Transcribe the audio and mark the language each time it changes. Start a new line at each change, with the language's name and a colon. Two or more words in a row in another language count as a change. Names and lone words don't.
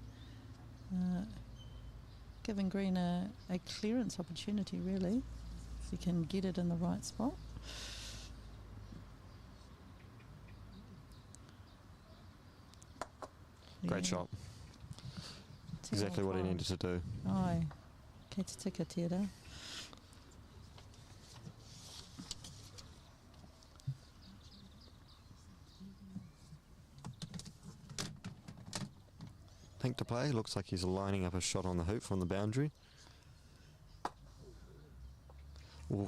English: Giving green a clearance opportunity, really, if he can get it in the right spot. Great shot. Exactly what he needed to do.
Māori: Ai, kei te tika tērā.
English: Pink to play. Looks like he's lining up a shot on the hoop from the boundary. Ooh,